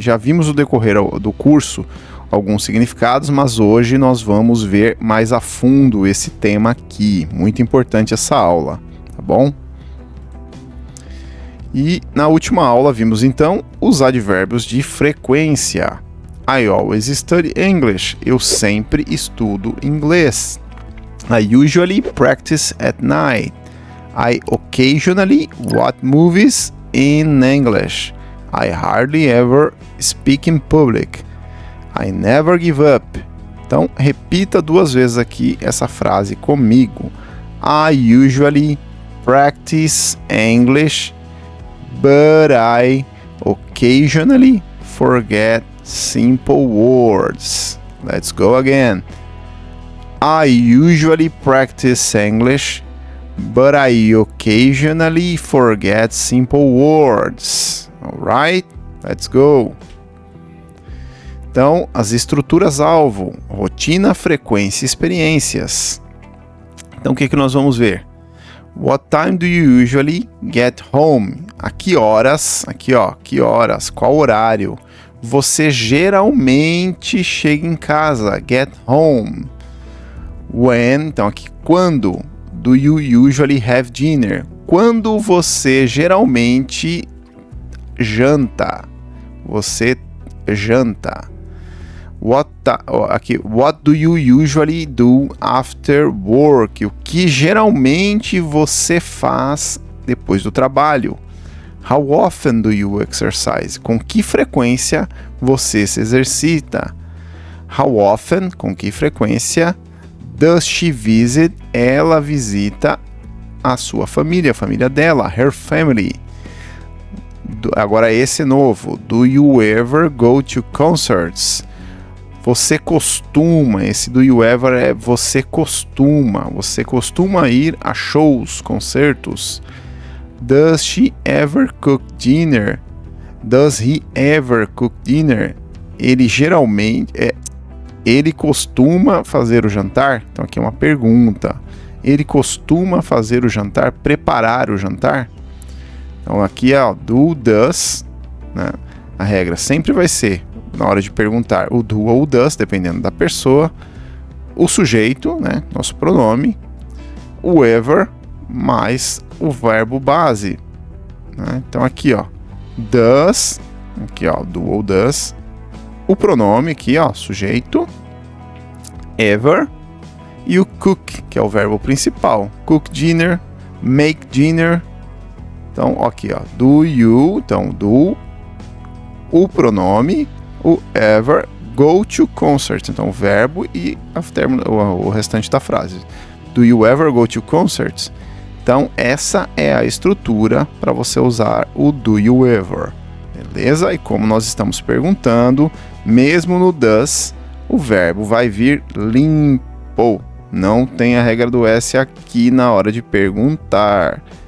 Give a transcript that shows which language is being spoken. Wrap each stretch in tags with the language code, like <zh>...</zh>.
<pt>Já vimos no decorrer do curso alguns significados, mas hoje nós vamos ver mais a fundo esse tema aqui. Muito importante essa aula, tá bom? E na última aula vimos então os advérbios de frequência.</pt> <en>I always study English.</en> <pt>Eu sempre estudo inglês.</pt> <en>I usually practice at night. I occasionally watch movies in English. I hardly ever speak in public. I never give up.</en> <pt>Então, repita 2 vezes aqui essa frase comigo.</pt> <en>I usually practice English, but I occasionally forget simple words. Let's go again. I usually practice English, but I occasionally forget simple words. Alright? Let's go!</en> <pt>Então, as estruturas-alvo, rotina, frequência e experiências. Então, o que nós vamos ver?</pt> <en>What time do you usually get home?</en> <pt>A que horas, aqui ó, que horas, qual horário você geralmente chega em casa?</pt> <en>Get home. When,</en> <pt>então aqui, quando</pt> <en>do you usually have dinner?</en> <pt>Quando você geralmente janta? Você janta.</pt> <en>What do you usually do after work?</en> <pt>O que geralmente você faz depois do trabalho?</pt> <en>How often do you exercise?</en> <pt>Com que frequência você se exercita?</pt> <en>How often,</en> <pt>com que frequência,</pt> <en>does she visit?</en> <pt>Ela visita a sua família, a família dela,</pt> <en>her family.</en> <pt>Agora esse novo.</pt> <en>Do you ever go to concerts?</en> <pt>Você costuma, esse</pt> <en>do you ever</en> <pt>é você costuma ir a shows, concertos.</pt> <en>Does she ever cook dinner? Does he ever cook dinner?</en> <pt>Ele geralmente ele costuma fazer o jantar? Então aqui é uma pergunta. Ele costuma fazer o jantar, preparar o jantar? Então aqui é do, does, né? A regra sempre vai ser, na hora de perguntar, o do ou o does, dependendo da pessoa, o sujeito, né? Nosso pronome, o ever, mais o verbo base, né? Então aqui ó, does, aqui ó, do ou does, o pronome aqui ó, sujeito, ever, e o cook, que é o verbo principal, cook dinner, make dinner. Então aqui ó, do you, então do, o pronome, o ever, go to concert, então o verbo e o restante da frase.</pt> <en>Do you ever go to concerts?</en> <pt>Então essa é a estrutura para você usar o do you ever, beleza? E como nós estamos perguntando, mesmo no does, o verbo vai vir limpo. Não tem a regra do S aqui na hora de perguntar.</pt>